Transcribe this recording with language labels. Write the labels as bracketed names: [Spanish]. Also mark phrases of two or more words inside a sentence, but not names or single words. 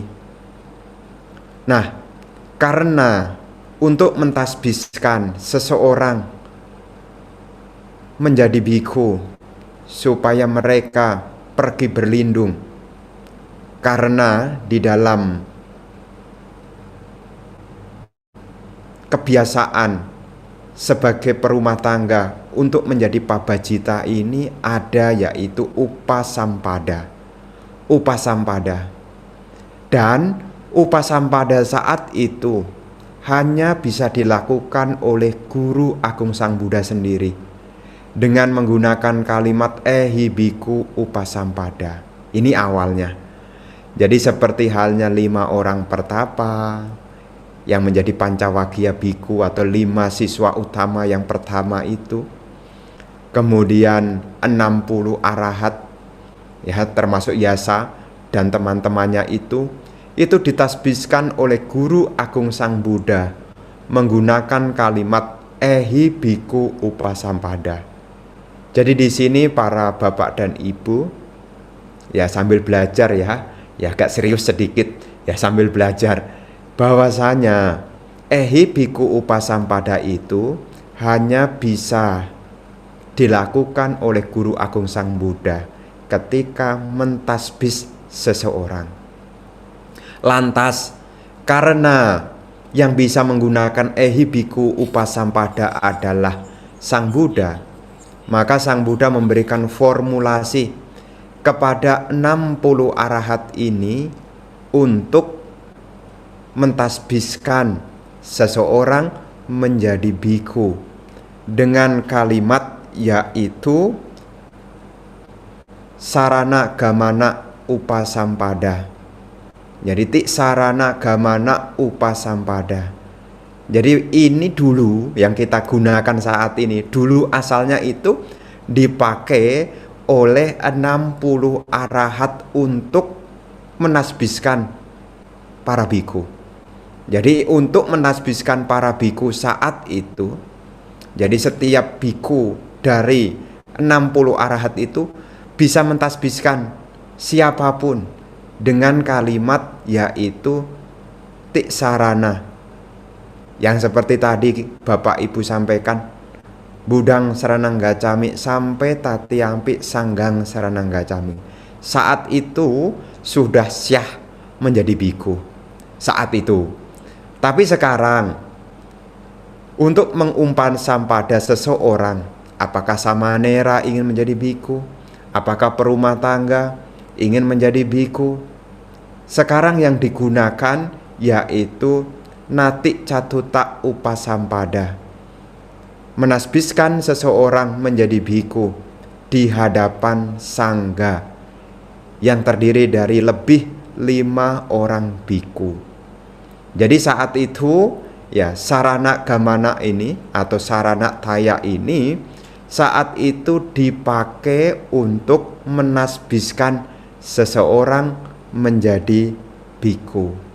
[Indonesian] Nah, karena untuk mentasbihkan seseorang menjadi bhikkhu supaya mereka pergi berlindung, karena di dalam kebiasaan sebagai perumah tangga untuk menjadi pabajita ini ada, yaitu upasampada. Dan upasampada saat itu hanya bisa dilakukan oleh Guru Agung Sang Buddha sendiri dengan menggunakan kalimat [Pali] ehi bhikkhu upasampada. [Indonesian] Ini awalnya. Jadi seperti halnya 5 orang pertapa yang menjadi Pancawagya Bhikkhu atau 5 siswa utama yang pertama itu. Kemudian 60 arahat, ya, termasuk Yasa dan teman-temannya itu ditasbihkan oleh Guru Agung Sang Buddha menggunakan kalimat [Pali] ehi bhikkhu upasampada. [Indonesian] Jadi di sini para bapak dan ibu, ya, sambil belajar, ya agak serius sedikit, ya, sambil belajar bahwasanya [Pali] ehi bhikkhu upasampada [Indonesian] itu hanya bisa dilakukan oleh Guru Agung Sang Buddha ketika mentasbih seseorang. Lantas karena yang bisa menggunakan [Pali] ehi bhikkhu [Indonesian] upasampada adalah Sang Buddha, maka Sang Buddha memberikan formulasi kepada 60 arahat ini untuk mentasbihkan seseorang menjadi bhikkhu dengan kalimat yaitu [Pali] sarana gamana upasampada. [Indonesian] Jadi [Pali] tik sarana gamana upasampada. [Indonesian] Jadi ini dulu yang kita gunakan saat ini, dulu asalnya itu dipakai oleh 60 arahat untuk menasbihkan para bhikkhu. Jadi untuk menasbihkan para bhikkhu saat itu, jadi setiap bhikkhu dari 60 arahat itu bisa mentasbihkan siapapun dengan kalimat yaitu [Pali] tik sarana. [Indonesian] Yang seperti tadi Bapak Ibu sampaikan, [Pali] budang saranang gacami sampai tatiampi sanggang saranang gacami. [Indonesian] Saat itu sudah syah menjadi bhikkhu. Saat itu. Tapi sekarang untuk mengumpan sampada seseorang, apakah samanera ingin menjadi bhikkhu, apakah perumah tangga ingin menjadi bhikkhu, sekarang yang digunakan yaitu [Pali] nati catuta upasampada, [Indonesian] menasbihkan seseorang menjadi bhikkhu di hadapan sangga yang terdiri dari lebih 5 orang bhikkhu. Jadi saat itu, ya, [Pali] sarana gamana [Indonesian] ini atau [Pali] sarana taya [Indonesian] ini saat itu dipakai untuk menasbihkan seseorang menjadi bhikkhu.